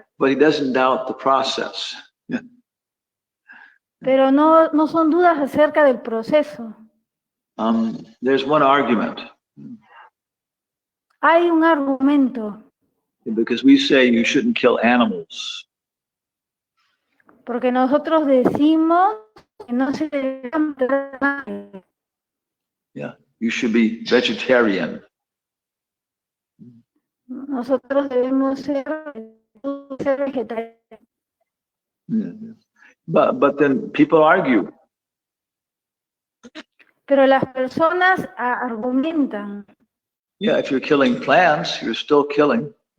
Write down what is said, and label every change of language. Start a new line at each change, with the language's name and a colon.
English: But he doesn't doubt the process. Yeah.
Spanish: pero no son dudas acerca del proceso.
English: There's one argument.
Spanish: Hay un argumento,
English: Because we say you shouldn't kill animals.
Spanish: porque nosotros decimos que no se debe matar animales.
English: Yeah. You should be vegetarian.
Spanish: Nosotros debemos ser vegetarianos.
English: Yeah. But then people argue.
Spanish: Pero las personas argumentan.
English: Yeah, if you're killing plants, you're still killing.